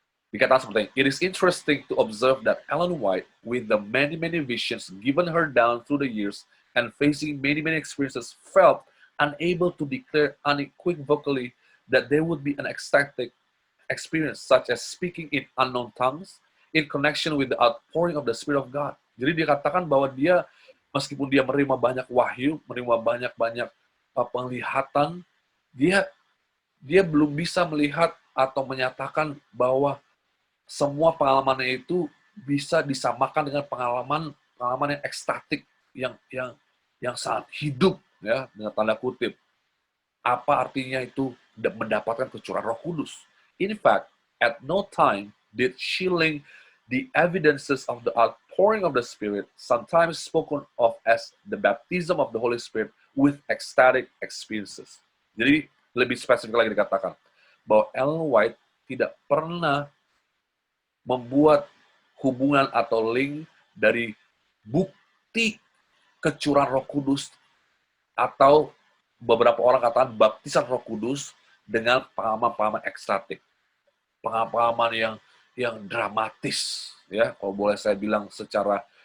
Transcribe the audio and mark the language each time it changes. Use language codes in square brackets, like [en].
[id] Dikatakan seperti ini, [en] it is interesting to observe that Ellen White, with the many, many visions given her down through the years and facing many, many experiences, felt unable to declare unequivocally that there would be an ecstatic experience, such as speaking in unknown tongues, in connection with the outpouring of the Spirit of God. [id] Jadi dikatakan bahwa dia, meskipun dia menerima banyak wahyu, menerima banyak-banyak penglihatan, dia belum bisa melihat atau menyatakan bahwa semua pengalamannya itu bisa disamakan dengan pengalaman yang ekstatik, yang sangat hidup, ya, dengan tanda kutip. Apa artinya itu mendapatkan kecurahan Roh Kudus? [en] In fact, at no time did she link the evidences of the outpouring of the Spirit, sometimes spoken of as the baptism of the Holy Spirit, with ecstatic experiences. [id] Jadi lebih spesifik lagi dikatakan bahwa Ellen White tidak pernah membuat hubungan atau link dari bukti kecurahan Roh Kudus, atau beberapa orang katakan baptisan Roh Kudus, dengan pengalaman-pengalaman ekstatik, pengalaman yang dramatis, ya, kalau boleh saya bilang secara